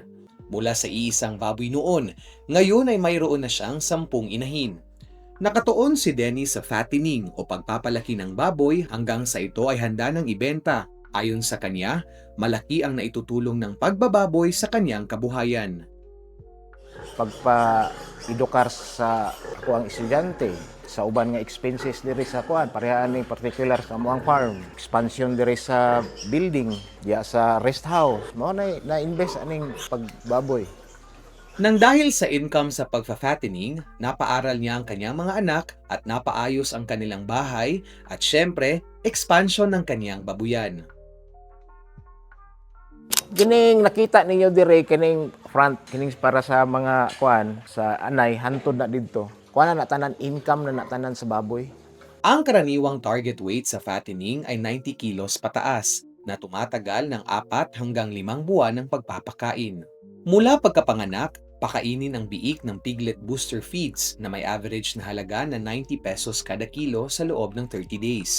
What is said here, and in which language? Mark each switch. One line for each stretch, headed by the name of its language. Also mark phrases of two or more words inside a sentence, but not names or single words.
Filipino: Mula sa iisang baboy noon, ngayon ay mayroon na siyang 10 inahin. Nakatuon si Dennis sa fattening o pagpapalaki ng baboy hanggang sa ito ay handa ng ibenta. Ayon sa kanya, malaki ang naitutulong ng pagbababoy sa kanyang kabuhayan.
Cebuano: Pagpa-edukar sa ako ang estudyante sa uban nga expenses diri sa kuan parehaan ni particular sa amuang farm, expansion diri sa building diya sa rest house mao na invest aning pagbaboy.
Filipino: Nang dahil sa income sa pagfa-fattening, napaaral niya ang kanyang mga anak at napaayos ang kanilang bahay at syempre, expansion ng kanyang babuyan.
Cebuano: Kining nakita ninyo dire kining front kining para sa mga kuan sa anay hantod na didto. Kuan na tanan income na tanan sa baboy.
Filipino: Ang karaniwang target weight sa fattening ay 90 kilos pataas na tumatagal ng 4 hanggang 5 buwan ng pagpapakain. Mula pagkapanganak, pakainin ang biik ng
English: piglet booster feeds
Filipino: na may average na halaga na 90 pesos kada kilo sa loob ng 30 days.